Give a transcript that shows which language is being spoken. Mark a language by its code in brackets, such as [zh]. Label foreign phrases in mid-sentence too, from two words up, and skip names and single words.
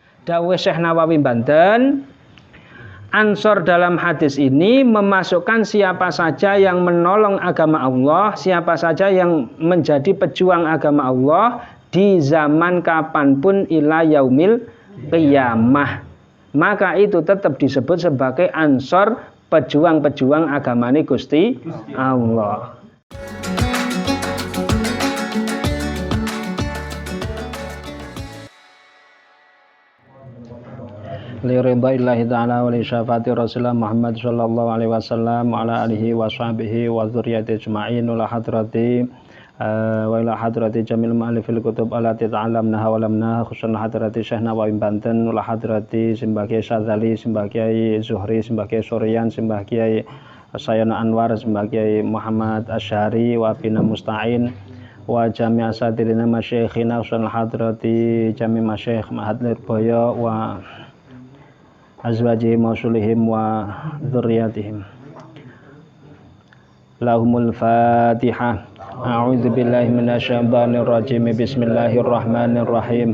[id] Dawuh Syekh Nawawi Banten, Ansor dalam hadis ini memasukkan siapa saja yang menolong agama Allah, siapa saja yang menjadi pejuang agama Allah di zaman kapanpun [ar] إلى يوم القيامة. [id] Maka itu tetap disebut sebagai Ansor, pejuang-pejuang agamane Gusti Allah. [ar] لرضا الله تعالى ولشفاعة رسول الله محمد صلى الله عليه وسلم وعلى آله وصحبه وذريات أجمعين وإلى حضرة جميل مؤلفي الكتب التي تعلمناها وعلمناها خصوصا حضرة شيخ نووي بنتن وحضرة سمباه كياي شاذلي، سمباه كياي زهري، سمباه كياي سوريان، سمباه كياي سيانا أنور، سمباه كياي محمد أشعري وبنا نستعين وجميع أساتيذنا مشايخنا خصوصا حضرة جميع مشايخ معهد ليربويو وأزواجهم وأصولهم وذرياتهم. لهم الفاتحة. أعوذ بالله من الشيطان الرجيم. بسم الله الرحمن الرحيم.